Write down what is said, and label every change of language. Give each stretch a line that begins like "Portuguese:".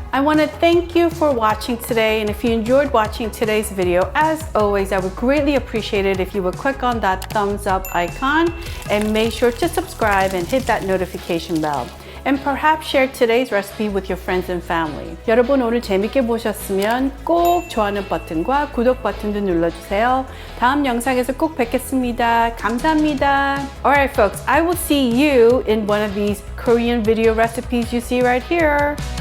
English: I want to thank you for watching today, and if you enjoyed watching today's video, as always, I would greatly appreciate it if you would click on that thumbs up icon and make sure to subscribe and hit that notification bell. And perhaps share today's recipe with your friends and family.
Korean: 여러분 오늘 재밌게 보셨으면 꼭 좋아하는 버튼과 구독 버튼도 눌러주세요. 다음 영상에서 꼭 뵙겠습니다. 감사합니다.
English: Alright folks, I will see you in one of these Korean video recipes you see right here.